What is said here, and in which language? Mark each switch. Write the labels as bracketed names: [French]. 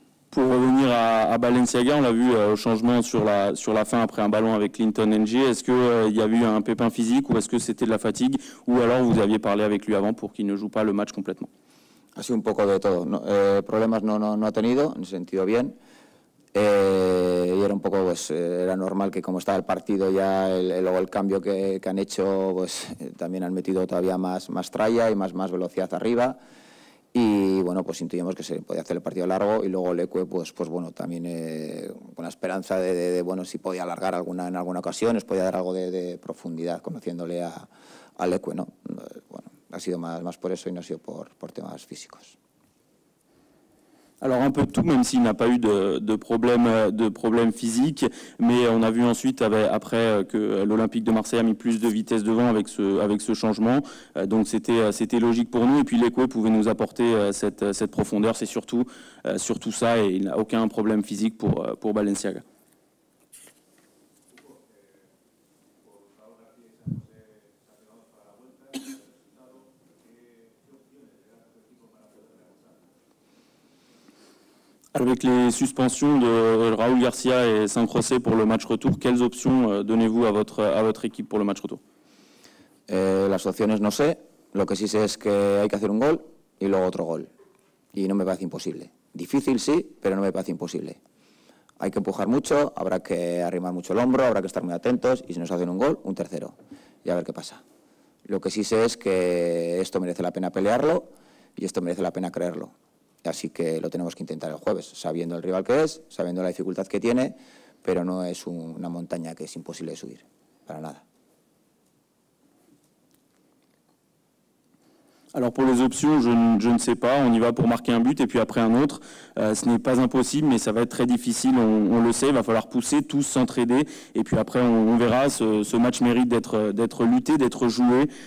[French] Pour revenir à Balenciaga, on l'a vu au changement sur la fin après un ballon avec Clinton NG. Est-ce qu'il y a eu un pépin physique ou est-ce que c'était de la fatigue ou alors vous aviez parlé avec lui avant pour qu'il ne joue pas le match complètement? [Spanish] Ha sido un poco de todo. Problemas no ha tenido, en ese sentido bien. Y era un poco, pues, era normal que como estaba el partido ya, luego el cambio que han hecho, pues también han metido todavía más tralla y más velocidad arriba. Y bueno, pues intuimos que se podía hacer el partido largo y luego Leque, pues bueno, también con la esperanza de bueno, si podía alargar en alguna ocasión, les podía dar algo de profundidad conociéndole a Leque, ¿no? Bueno, ha sido más por eso y no ha sido por temas físicos. Alors un peu de tout, même s'il n'a pas eu de problème physique, mais on a vu ensuite après que l'Olympique de Marseille a mis plus de vitesse devant avec ce changement, donc c'était logique pour nous, et puis Leque pouvait nous apporter cette profondeur, c'est surtout ça, et il n'a aucun problème physique pour Balenciaga. Avec les suspensions de Raúl García et San José pour le match retour, quelles options donnez-vous à votre équipe pour le match retour? Las opciones no sé, lo que sí sé es que hay que hacer un gol y luego otro gol. Y no me parece imposible. Difícil sí, pero no me parece imposible. Hay que empujar mucho, habrá que arrimar mucho el hombro, habrá que estar muy atentos y si nos hacen un gol, un tercero. Y a ver qué pasa. Lo que sí sé es que esto merece la pena pelearlo y esto merece la pena creerlo. Así que lo tenemos que intentar el jueves, sabiendo el rival que es, sabiendo la dificultad que tiene, pero no es una montaña que es imposible de subir, para nada. [French] Alors pour les options, je ne sais pas, on y va pour marquer un but et puis après un autre. Ce n'est pas impossible, mais ça va être très difficile, on le sait, il va falloir pousser, tous s'entraider et puis après on verra, ce match mérite d'être lutté, d'être joué.